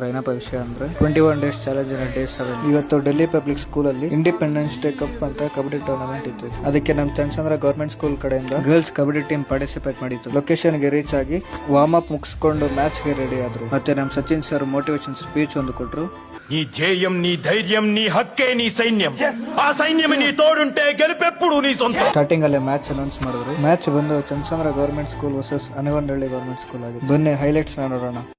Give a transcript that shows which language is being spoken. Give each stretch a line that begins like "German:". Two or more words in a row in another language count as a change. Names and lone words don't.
Kannada: ಏನಪ್ಪ ವಿಷಯ ಅಂದ್ರೆ 21
English: days challenge day
Kannada: 7 ಇವತ್ತು ಡೆಲ್ಲಿ ಪಬ್ಲಿಕ್ ಸ್ಕೂಲ್ ಅಲ್ಲಿ ಇಂಡಿಪೆಂಡೆನ್ಸ್ ಡೇ ಕಪ್ ಅಂತ ಕಬಡ್ಡಿ ಟೂರ್ನಮೆಂಟ್ ಇತ್ತು. ಅದಕ್ಕೆ ನಮ್ಮ ಚಂದ್ರಚಂದ್ರ ಗವರ್ಮೆಂಟ್ ಸ್ಕೂಲ್ ಕಡೆಯಿಂದ
English: girls kabaddi team participate
Kannada: ಮಾಡಿತ್ತು. ಲೊಕೇಶನ್ ಗೆ ರೀಚ್ ಆಗಿ
English: warm up
Kannada: ಮುಗಿಸ್ಕೊಂಡು ಮ್ಯಾಚ್ ಗೆ ರೆಡಿ ಆದ್ರು. ಮತ್ತೆ ನಮ್ಮ ಸಚಿನ್ ಸರ್
English: motivation speech
Kannada: ಒಂದು ಕೊಟ್ರು.
Telugu: నీ జేయం నీ ధైర్యం నీ హక్కే నీ సైన్యం ఆ సైన్యం నీ తోడుంటే గెలుపెప్పుడు నీ సొంతం.
Kannada: ಸ್ಟಾರ್ಟಿಂಗ್ ಅಲ್ಲೇ
English: match announce
Kannada: ಮಾಡಿದ್ರು. ಮ್ಯಾಚ್ ಬಂದು ಚಂದ್ರಚಂದ್ರ ಗವರ್ಮೆಂಟ್ ಸ್ಕೂಲ್ ವರ್ಸಸ್ ಅನಗೊಂಡಳ್ಳಿ ಗವರ್ಮೆಂಟ್ ಸ್ಕೂಲ್ ಆಗಿದೆ. ಬನ್ನಿ ಹೈಲೈಟ್ಸ್ ನೋಡೋಣ.